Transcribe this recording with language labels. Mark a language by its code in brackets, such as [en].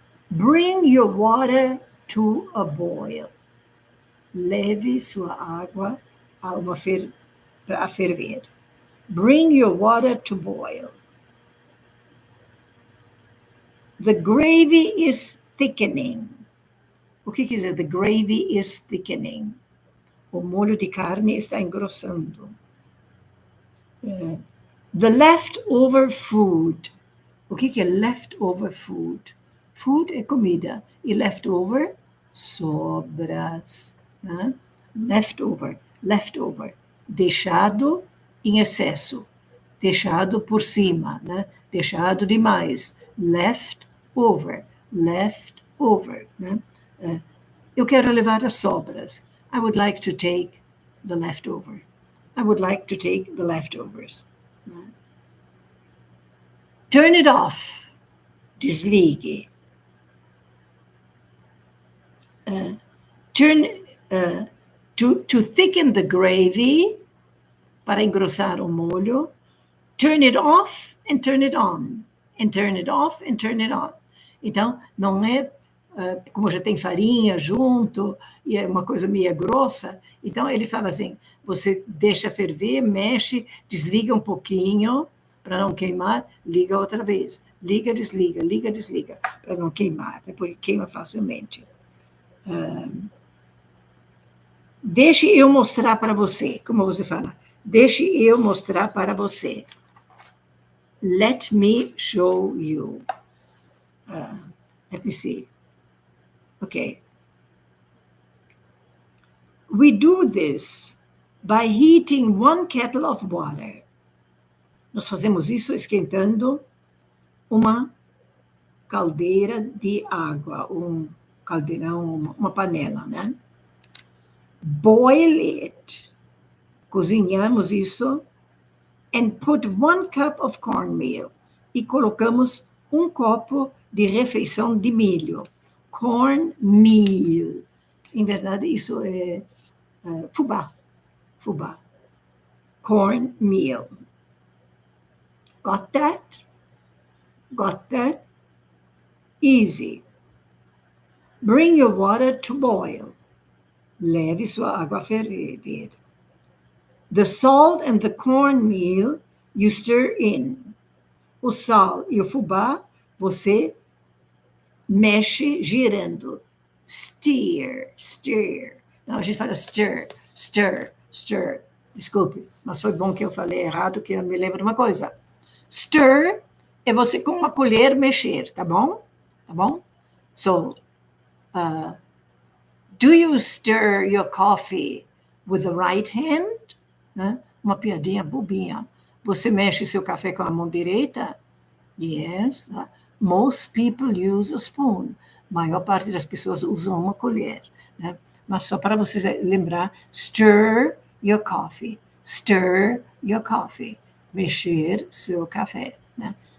[en] Bring your water to a boil. [pt] Leve sua água a ferver. [en] Bring your water to boil. The gravy is thickening. [pt] O que quer dizer? [en] The gravy is thickening. [pt] O molho de carne está engrossando. [en] The leftover food. [pt] O que é [en] leftover food? [pt] Food é comida. E leftover, sobras. Né? Leftover, leftover. Deixado em excesso. Deixado por cima. Né? Deixado demais. [en] Leftover, leftover. Né? [pt] Eu quero levar as sobras. [en] I would like to take the leftover. I would like to take the leftovers. Turn it off. [pt] Desligue. [en] To thicken the gravy, [pt] para engrossar o molho, [en] turn it off and turn it on. And turn it off and turn it on. [pt] Então, não é como já tem farinha junto e é uma coisa meio grossa, então ele fala assim, você deixa ferver, mexe, desliga um pouquinho para não queimar, liga outra vez. Liga, desliga, para não queimar, porque queima facilmente. Deixe eu mostrar para você, como você fala, deixe eu mostrar para você. [en] Let me show you. Let me see. Okay. We do this by heating 1 kettle of water. [pt] Nós fazemos isso esquentando uma caldeira de água, um caldeirão, uma panela, né? [en] Boil it. [pt] Cozinhamos isso. [en] And put 1 cup of cornmeal. [pt] E colocamos um copo de refeição de milho. Cornmeal. Em verdade, isso é fubá. Fubá. [en] Cornmeal. Got that? Got that? Easy. Bring your water to boil. [pt] Leve sua água a ferver. [en] The salt and the cornmeal you stir in. [pt] O sal e o fubá você mexe girando. [en] Stir, stir. [pt] Não, a gente fala stir, stir, stir. Desculpe, mas foi bom que eu falei errado, que eu me lembro de uma coisa. Stir é você com uma colher mexer, tá bom? Tá bom? [en] So, do you stir your coffee with the right hand? [pt] Né? Uma piadinha bobinha. Você mexe seu café com a mão direita? Yes. [en] Most people use a spoon. [pt] A maior parte das pessoas usam uma colher. Né? Mas só para vocês lembrar, stir your coffee. [en] Stir your coffee. [pt] Mexer seu café. Né?